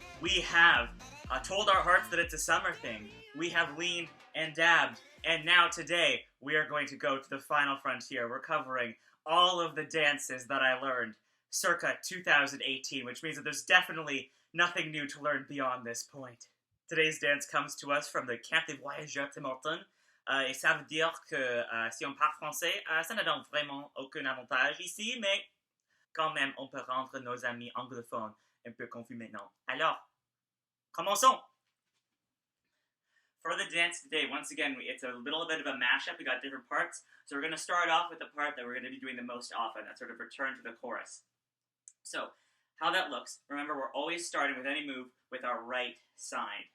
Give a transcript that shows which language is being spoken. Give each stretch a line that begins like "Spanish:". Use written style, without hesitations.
English: We have told our hearts that it's a summer thing. We have leaned and dabbed, and now today we are going to go to the final frontier. We're covering all of the dances that I learned circa 2018, which means that there's definitely nothing new to learn beyond this point. Today's dance comes to us from the Campus Betelgeuse,
French: et ça veut dire que si on parle français, ça ne donne vraiment aucun avantage ici, mais quand même, on peut rendre nos amis anglophones un peu confus maintenant. Alors, commençons!
English: For the dance today, once again, it's a little bit of a mashup. We got different parts. So we're going to start off with the part that we're going to be doing the most often, that sort of return to the chorus. So, how that looks, remember we're always starting with any move with our right side.